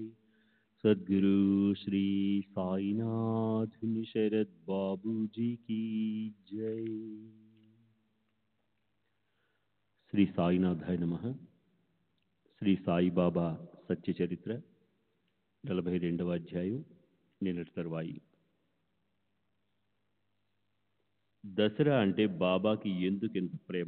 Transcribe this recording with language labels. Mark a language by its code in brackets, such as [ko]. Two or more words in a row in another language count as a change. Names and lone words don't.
[hi] सद्गुरु श्री साईनाथ शरद बाबू जी की जय। [sa] श्री साईनाथाय नमः. [te] శ్రీ సాయిబాబా సత్య చరిత్ర 42వ అధ్యాయం నిన్నటి తరువాయి. దసరా అంటే బాబాకి ఎందుకెంత ప్రేమ?